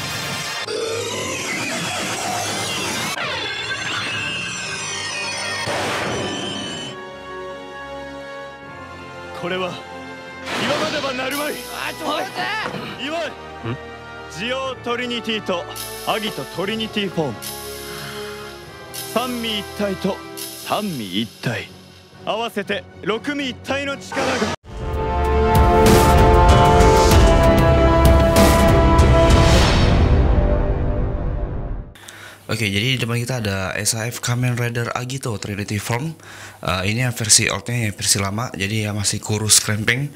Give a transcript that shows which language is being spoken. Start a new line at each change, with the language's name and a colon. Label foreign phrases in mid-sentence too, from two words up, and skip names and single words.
Japanese: これは言わねばなるまい。言わん。ジオトリニティとアギトトリニティフォーム、三位一体と三位一体、合わせて六位一体の力が。
Indonesian: Oke, jadi di depan kita ada SAF Kamen Rider Agito Trinity Form. Ini yang versi oldnya, ya versi lama, jadi ya masih kurus krempeng.